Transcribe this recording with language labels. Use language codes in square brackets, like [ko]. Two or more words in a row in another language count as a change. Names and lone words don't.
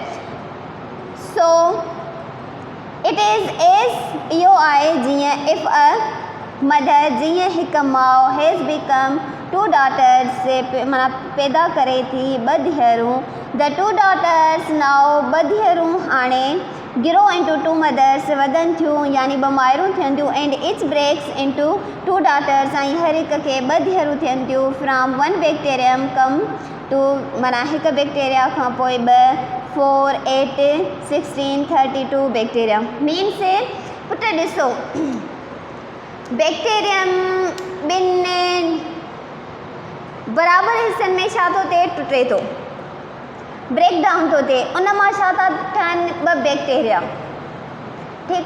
[en] so it is as [sd] इहो आहे जीअं [en] if a mother, [sd] जीअं हिकु माउ [en] has become two daughters [sd] माना पैदा करे थी ॿ धीअरूं, [en] the two daughters now [sd] ॿ धीअरूं हाणे [en] grow into two mothers [sd] वधनि थियूं यानी ॿ माइरूं थियनि थियूं, [en] and each breaks into two daughters [sd] ऐं हर हिक खे ॿ धीअरूं थियनि थियूं, [en] from one bacterium come two [sd] माना हिकु बैक्टीरिया खां पोइ 2 4 8 16 32 बैक्टीरिया, मीन्स पुट ॾिसो बैक्टीरियम ॿिनि बराबरि हिसनि में छा थो थिए, टुटे थो, [en] break down [sd] थो थिए, उन मां छा था ठहनि ॿ बैक्टीरिया, ठीकु